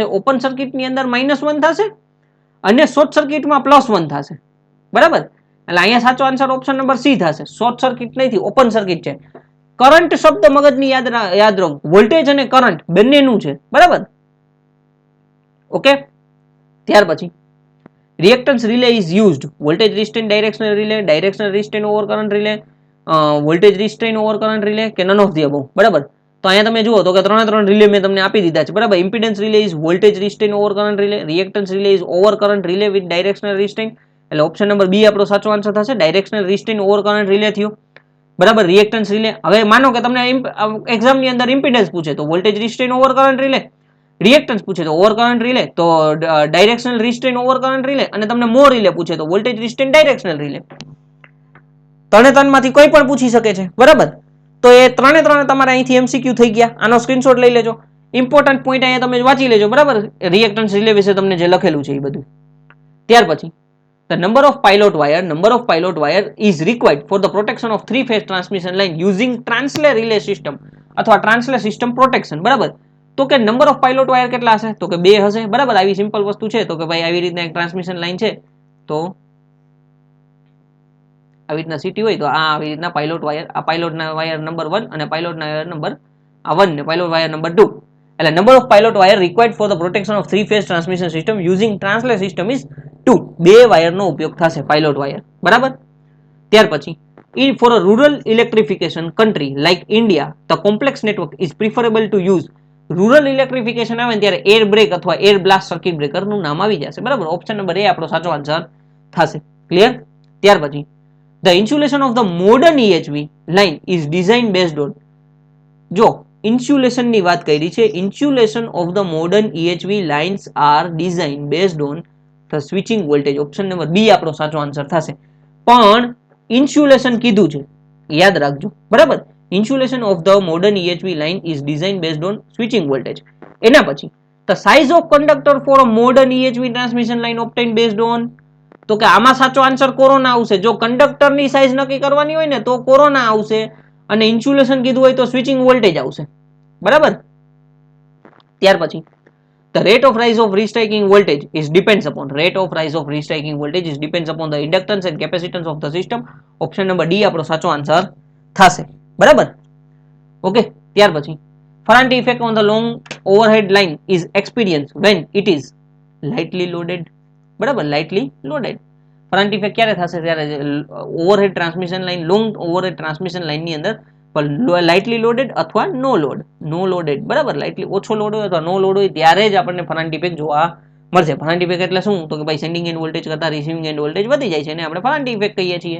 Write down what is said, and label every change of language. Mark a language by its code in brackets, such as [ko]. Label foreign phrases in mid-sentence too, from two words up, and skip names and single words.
[en] open circuitની [gu] અંદર -1 થશે અને [en] short circuitમાં [gu] +1 થશે. બરાબર. એટલે અહીંયા સાચો [en] answer option number C [gu] થશે. [en] short circuit [gu] નથી, [en] open circuit [gu] છે. કરંટ શબ્દ મગજની યાદ રાખો. વોલ્ટેજ અને કરંટ બંનેનું છે. બરાબર. ઓકે. ત્યાર પછી [en] reactance relay is used. voltage restraint directional relay, directional restraint over current relay, voltage restraint over current relay કે none of the above. [gu] બરાબર. તો અહીંયા તમે જુઓ તો કે 3 રિલે મેં તમને આપી દીધા છે. બરાબર. [en] impedance relay is voltage restraint over current relay, reactance relay is over current relay with directional restraint. [gu] એટલે [en] option number B [gu] આપણો સાચો આન્સર થશે. [en] directional restraint over current relay [gu] થયો. બરાબર. [en] reactance relay. [gu] હવે માનો કે તમને એક્ઝામની અંદર ઇમ્પિડન્સ પૂછે તો [en] voltage restraint over current relay, [gu] રિએક્ટન્સ પૂછે તો [en] over current relay, [gu] તો [en] directional restraint over current relay, [gu] અને તમને [en] mho relay [gu] પૂછે તો [en] voltage restraint directional relay. [gu] ત્રણેમાંથી કોઈ પણ પૂછી શકે છે. બરાબર. તો એ ત્રણે તમારે અહીંથી એમસીક્યુ થઈ ગયા. આનો સ્ક્રીનશોટ લઈ લેજો. [en] important point [gu] અહીંયા તમે વાંચી લેજો. બરાબર. [en] reactance relay [gu] વિશે તમને જે લખેલું છે એ બધું. ત્યાર પછી [en] the number of pilot wire is required for the protection of 3-phase transmission line using transler relay system અથવા transler system protection. [gu] બરાબર. તો કે [en] number of pilot wire [gu] કેટલા હશે? તો કે 2 હશે. બરાબર. આવી સિમ્પલ વસ્તુ છે. તો કે ભાઈ આવી રીતના એક [en] transmission line [gu] છે, તો આવી રીતના સિટી હોય તો આ આવી રીતના [en] pilot wire, [gu] આ પાયલોટના [en] wire number 1 [gu] અને પાયલોટના [en] wire number 1 [gu] ને [en] pilot wire number 2. એટલે number of pilot wire required for the protection of 3-phase transmission system using transler system is 2. [gu] 2 વાયરનો ઉપયોગ થશે [en] pilot wire. [gu] બરાબર. ત્યાર પછી [en] for a rural electrification country like India, the complex network is preferable to use. rural electrification [gu] આવે ત્યારે [en] air break [gu] અથવા [en] air blast circuit breakerનું [gu] નામ આવી જશે. બરાબર. [en] option number A [gu] આપણો સાચો આન્સર થશે. ક્લિયર? ત્યાર પછી [en] the insulation of the modern EHV line is design based on. [gu] જો ઇન્સ્યુલેશનની વાત કરી છે, [en] insulation of the modern EHV lines are design based on the switching voltage. option number B [gu] આપણો સાચો આન્સર થશે. પણ ઇન્સ્યુલેશન કીધું છે, યાદ રાખજો. બરાબર. [en] Insulation of the modern EHV line is designed based on switching voltage. [gu] એના પછી [en] the size of conductor for a modern EHV transmission line obtained based on. [gu] તો કે આમાં સાચો આન્સર કોરોના આવશે. જો કંડક્ટરની સાઇઝ નક્કી કરવાની હોય ને તો કોરોના આવશે, અને ઇન્સ્યુલેશન કીધું હોય તો [en] switching voltage [gu] આવશે. બરાબર. ત્યાર પછી [en] the rate of rise of restriking voltage is depends upon. Rate of rise of restriking voltage is depends upon the inductance and capacitance of the system. [gu] ઓપ્શન નંબર ડી આપણો સાચો આન્સર થશે. બરાબર. ઓકે. ત્યાર પછી [en] Ferranti effect on the long overhead line is experienced when it is lightly loaded. [gu] બરાબર. [en] lightly loaded. Ferranti effect [gu] ક્યારે થશે? ત્યારે [en] overhead transmission line, long overhead transmission lineની [gu] અંદર [en] lightly loaded [gu] અથવા [en] no loaded. [gu] બરાબર. લાઇટલી ઓછો લોડ હોય અથવા [en] no load [gu] હોય ત્યારે જ આપણને [en] Ferranti effect [gu] જોવા મળશે. [en] Ferranti effect [gu] એટલે શું? તો કે ભાઈ [en] sending end voltage [gu] કરતા [en] receiving end voltage [gu] વધી જાય છે, એને આપણે [en] Ferranti effect [gu] કહીએ છીએ.